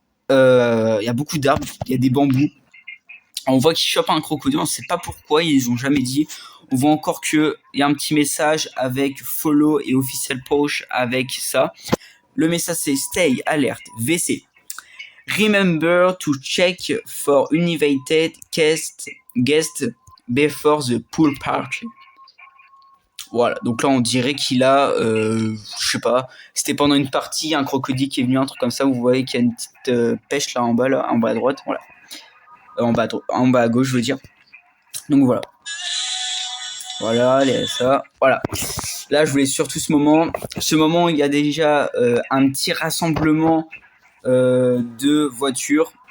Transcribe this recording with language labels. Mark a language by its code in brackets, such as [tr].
[fr] Il y a beaucoup d'arbres. Il y a des bambous. On voit qu'ils chopent un crocodile. On sait pas pourquoi. Ils ont jamais dit. On voit encore que il y a un petit message avec follow et official push avec ça. Le message c'est [en] stay alert VC. Remember to check for uninvited guest before the pool party. [fr] Voilà, donc là on dirait qu'il a, je sais pas, c'était pendant une partie, un crocodile qui est venu, un truc comme ça. Vous voyez qu'il y a une petite pêche là en bas à droite, voilà, en bas à gauche, je veux dire. Donc voilà. Voilà, ça, voilà. Là, je voulais surtout ce moment, il y a déjà un petit rassemblement de voitures.